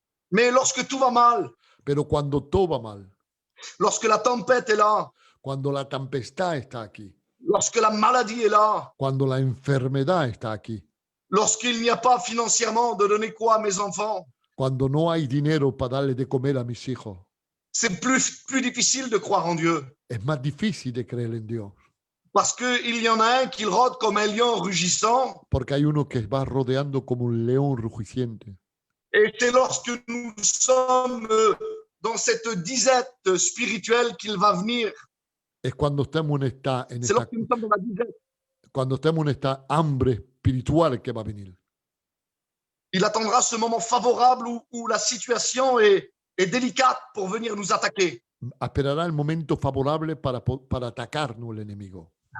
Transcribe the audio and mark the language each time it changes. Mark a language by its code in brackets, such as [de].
[fr] Mais lorsque tout va mal, [es] Pero cuando todo va mal, [fr] lorsque la tempête est là, [es] cuando la tempestad está aquí, [fr] lorsque la maladie est là, [es] cuando la enfermedad está aquí, [fr] lorsqu'il n'y a pas financièrement de donner quoi à mes enfants, [es] cuando no hay dinero para darle de comer a mis hijos, [fr] c'est plus difficile de croire en Dieu. [es] es más difícil de creer en Dios. [fr] Parce qu'il y en a un qui rôde comme un lion rugissant. [es] Porque hay uno que va rodeando como un león rugiciente. [fr] Et c'est lorsque nous sommes dans cette disette spirituelle qu'il va venir. [es] Es cuando estamos [fr] C'est lorsque nous sommes dans la disette. [es] cuando estamos en esta hambre espiritual que va a venir. [fr] Il attendra ce moment favorable où la situation est délicate pour venir nous attaquer. [es] Esperará el momento favorable para atacarnos el enemigo.